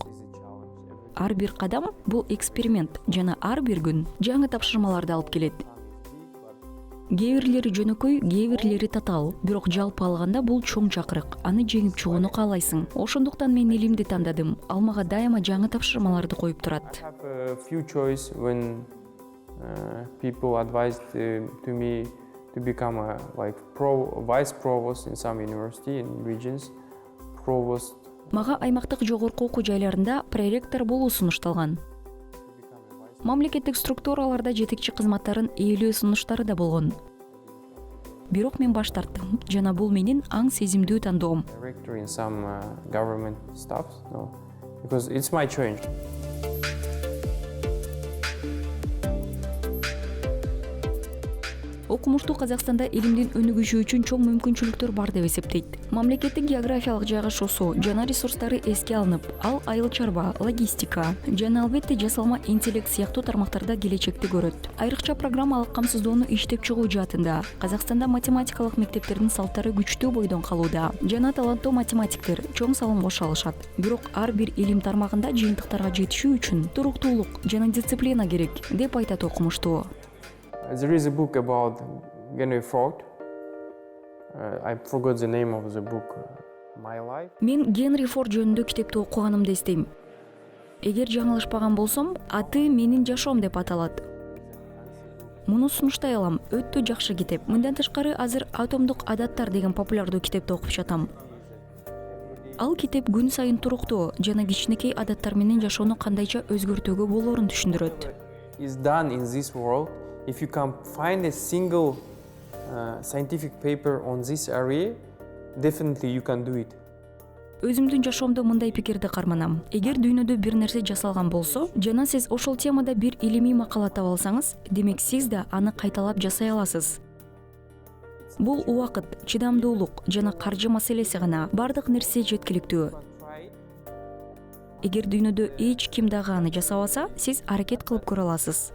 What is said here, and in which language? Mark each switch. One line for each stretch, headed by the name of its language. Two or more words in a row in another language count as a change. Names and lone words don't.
Kyrgyz: Ар бир кадам бул эксперимент жана ар бир күн жаңы тапшырмаларды алып келет. Кээ бирлери жөнөкөй, кээ бирлери татаал, бирок жалпы алганда бул чоң чакырык. Аны жеңип чыгууну каалайсың. Ошондуктан мен илимди тандадым. Ал мага дайыма жаңы тапшырмаларды коюп турат.
English: I have a few choice when people advised to me to become a vice provost in some university in regions, provost.
Kyrgyz: Мага аймактык жогорку окуу жайларында проректор болуу сунушталган. Мамлекеттик структураларда жетекчи кызматтарын ээлөө сунуштары да болгон. Бирок мен баш тарттым жана бул менин аң сезимдүү тандоом.
English: Director in some government stuff, no, because it's my choice.
Kyrgyz: Окумуштуу Казакстанда илимдин өнүгүшү үчүн чоң мүмкүнчүлүктөр бар деп эсептейт. Мамлекеттик географиялык жайгашуусу жана ресурстары эске алынып, ал айыл чарба, логистика жана албетте жасалма интеллект сыяктуу тармактарда келечекти көрөт. Айрыкча программалык камсыздоону иштеп чыгуу жаатында Казакстанда математикалык мектептердин салттары күчтүү бойдон калууда жана таланттуу математиктер чоң салым кошо алышат. Бирок ар бир илим тармагында жыйынтыктарга жетишүү үчүн туруктуулук жана дисциплина керек деп айтат окумуштуу.
English: There is a book about Henry Ford. I forgot the name of the book. My Life.
Kyrgyz: Мен Генри Форд жөнүндө китепти окуганымды эстейм. Эгер жаңылышпаган болсом, аты менин жашоом деп аталат. Муну сунуштай алам, өтө жакшы китеп. Мындан тышкары азыр Атомдук адаттар деген популярдуу китепти окуп жатам. Ал китеп күн сайын туруктуу жана кичинекей адаттар менен жашоону кандайча өзгөртүүгө болоорун түшүндүрөт.
English: Is done in this world. If you can find a single scientific paper on this area, definitely you can do it.
Kyrgyz: Өзүмдүн жашоомдо мындай пикирди карманам. Эгер дүйнөдө бир нерсе жасалган болсо, жана сиз ошол темада бир илимий макала таба алсаңыз, демек сиз да аны кайталап жасай аласыз. Бул убакыт, чыдамдуулук жана каржы маселеси гана. Бардык нерсе жеткиликтүү. Эгер дүйнөдө эч ким дагы аны жасабаса, сиз аракет кылып көрө аласыз.